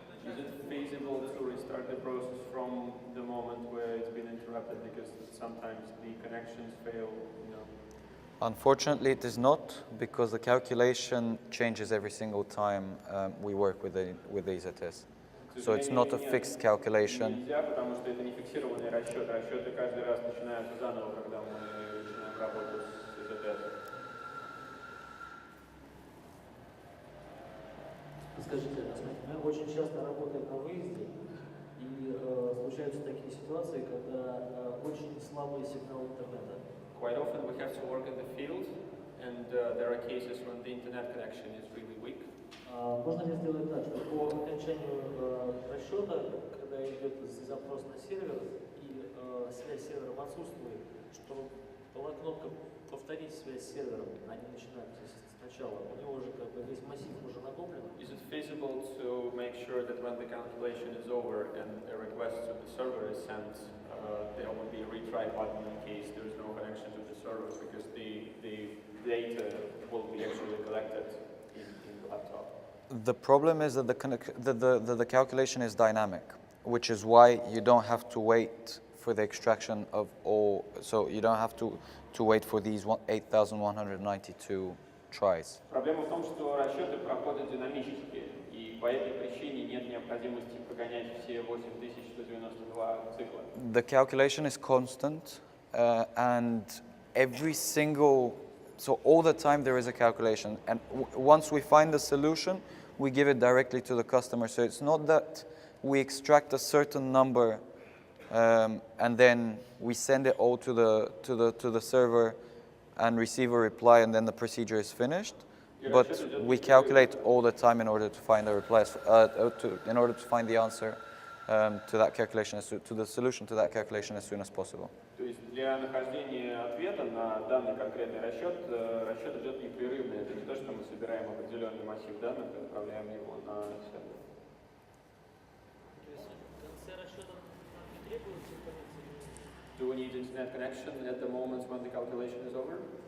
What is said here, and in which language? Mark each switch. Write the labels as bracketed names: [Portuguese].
[English] Is it feasible to restart the process from the moment where it's been interrupted because sometimes the connections fail, you know? Unfortunately, it is not, because the calculation changes every single time we work with the EZS. So it's not a fixed calculation. [Russian] Нельзя, потому что это не фиксированный расчет. Расчеты каждый раз начинаются заново, когда мы начинаем работу с EZS. Скажите, мы очень часто работаем на выезде, и случаются такие ситуации, когда очень слабый сигнал интернета. [English] Quite often we have to work in the field, and there are cases when the internet connection is really weak. [Russian] Можно ли сделать так, что по окончанию расчета, когда идет запрос на сервер и связь с сервером отсутствует, что была кнопка «Повторить связь с сервером», а не начинать сначала? сначала, у него уже как бы весь массив уже накоплен. [English] Is it feasible to make sure that when the calculation is over and a request to the server is sent, there will be a retry button in case there is no connection to the server because the data will be actually collected in the laptop? The problem is that the calculation is dynamic, which is why you don't have to wait for the extraction of all, so you don't have to wait for these 8,192 tries. [Russian] Проблема в том, что расчеты проходят динамически, и по этой причине нет необходимости прогонять все 8192 цикла. [English] The calculation is constant, and every single, so all the time there is a calculation, and once we find the solution, we give it directly to the customer. So it's not that we extract a certain number and then we send it all to the server and receive a reply, and then the procedure is finished. But we calculate all the time in order to find a reply, in order to find the answer to that calculation, to the solution to that calculation as soon as possible. [Russian] То есть для нахождения ответа на данный конкретный расчет, расчет идет непрерывно. Это не то, что мы собираем определенный массив данных и отправляем его на сервер. То есть в конце расчета нам не требуется интернет соединение? [English] Do we need internet connection at the moment when the calculation is over?